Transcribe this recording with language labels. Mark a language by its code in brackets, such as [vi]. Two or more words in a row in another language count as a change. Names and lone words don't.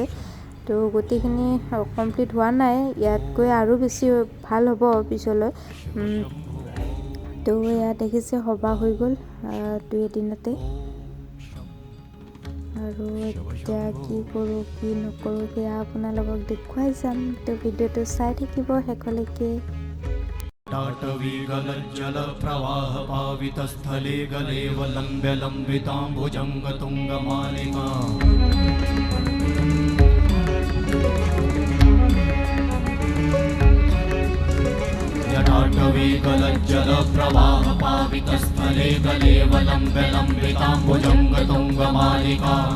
[as] তো গোটেইখিনি কমপ্লিট হোৱা নাই, ইয়াতকৈ আৰু বেছি ভাল হ'ব পিছলৈ। তো এয়া দেখিছে সভা হৈ গ'ল 2 এদিনতে। আৰু এতিয়া কি কৰোঁ কি নকৰোঁ সেয়া আপোনালোকক দেখুৱাই যাম। তো ভিডিঅ'টো চাই থাকিব শেষলৈকে। [sa] टाटवीगलज्जलप्रवाह पावितस्थले गलेवलम्ब्य लम्बिताम्बुजङ्गतुङ्गमालिका टाटवीगलज्जलप्रवाह पावितस्थले गलेवलम्ब्य लम्बिताम्बुजङ्गतुङ्गमालिका